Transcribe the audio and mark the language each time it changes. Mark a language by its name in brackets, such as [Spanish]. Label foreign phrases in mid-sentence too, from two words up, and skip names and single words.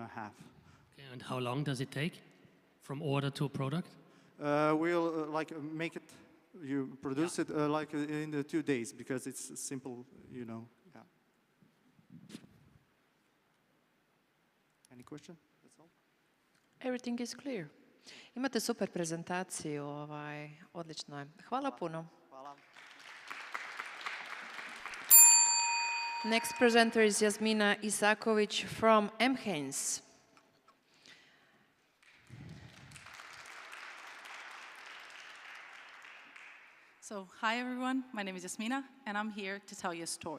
[English] Okay, and how long does it take from order to product? We'll like make it. You produce it like in the 2 days because it's simple, you know. Yeah. Any question? That's all. Everything is clear. [Croatian] Imate super prezentaciju, odlično je. Hvala puno. Hvala. [English] Next presenter is Jasmina Isakovic from Mhens. So, hi everyone, my name is Jasmina, and I'm here to tell you a story.